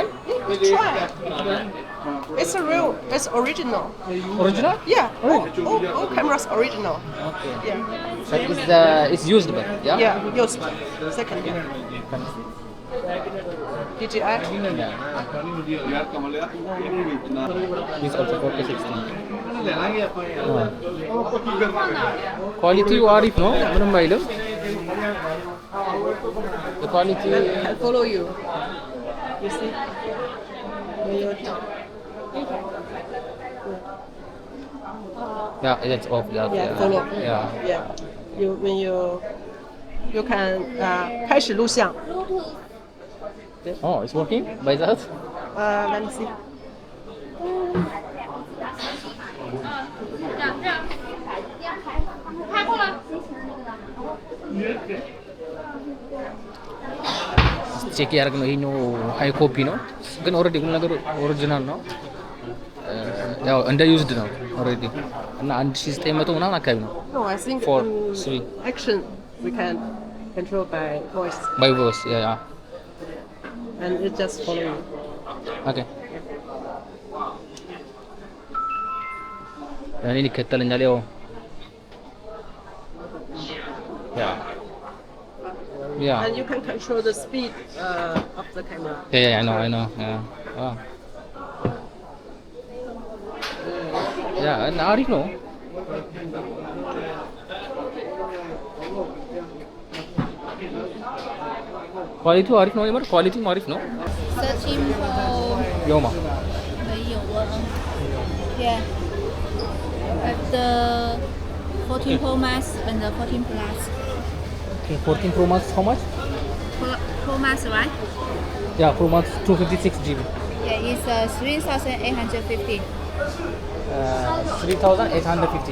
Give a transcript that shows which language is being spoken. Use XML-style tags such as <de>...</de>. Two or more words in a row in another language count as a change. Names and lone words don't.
<en>You try. It's original. Original? Yeah. All cameras original. Okay. Yeah. But it's used, but yeah? Yeah. Used. Second hand. DJI. This also 4K60.</en> <am>ኳሊቲው አሪፍ ነው፣ ምንም አይልም። ኳሊቲ</am> <en>I follow you. You see? When you're yeah, it's off that. yeah, follow. Yeah. Yeah. You when you can</en> <zh>开始录像.</zh> <en>Oh, it's working by that? Let me see.</en> <zh>拍过了。</zh> <am>ቼክ ያደርግ ነው። ይሄኛው</am> <en>high copy</en> <am>ነው ግን ኦልሬዲ ሁሉ ነገር ኦሪጂናል ነው። ያው እንደ ዩዝድ ነው ኦልሬዲ እና 1900 ምናምን አካባቢ ነው።</am> <en>No, I think 4 3 action we can control by voice by voice. Yeah. and it just follow you.</en> <am>Okay. እኔን ይከተለኛል ያው Yeah.</am> <en>And you can control the speed of the camera. Yeah, I know. Yeah. Wow. Yeah, and</en> <am>አሪፍ ነው። ኳሊቲው አሪፍ ነው። የምር ኳሊቲው አሪፍ ነው። 13 Pro</am> <zh>有吗？没有啊。</zh> <en>Yeah. The 14 Pro Max and the 14 Plus. Okay, 14 Pro Max how much? Pro Max, right? Yeah, Pro Max 256 GB. Yeah, it's 3,850. 3,850.</en>